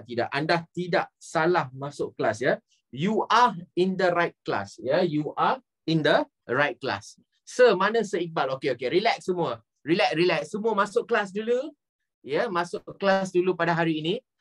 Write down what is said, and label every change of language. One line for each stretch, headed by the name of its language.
Indonesian: Anda tidak salah masuk kelas, ya.
English: You are in the right class, ya. You are in the right class.
Indonesian: Sir, mana Sir Iqbal? Okey, relax semua. Relax. Semua masuk kelas dulu. Ya, masuk kelas dulu pada hari ini.